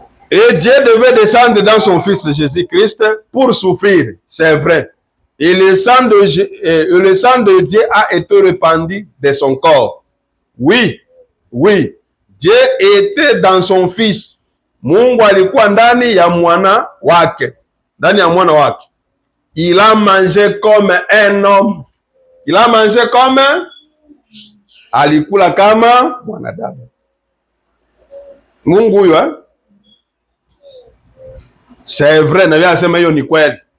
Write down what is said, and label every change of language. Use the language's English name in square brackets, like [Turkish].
[French] Et Dieu devait descendre dans son fils Jésus-Christ pour souffrir, c'est vrai. Et le sang de Dieu a été répandu de son corps. Oui, oui. Dieu était dans son fils. [Swahili] Mungu alikuwa ndani ya mwana wake. Ndani ya mwana wake. [French] Il a mangé comme un homme. Il a mangé comme, [Swahili] alikula kama mwanadamu. Mungu huyo [French] c'est vrai, [Swahili] nabii anasema hiyo ni kweli.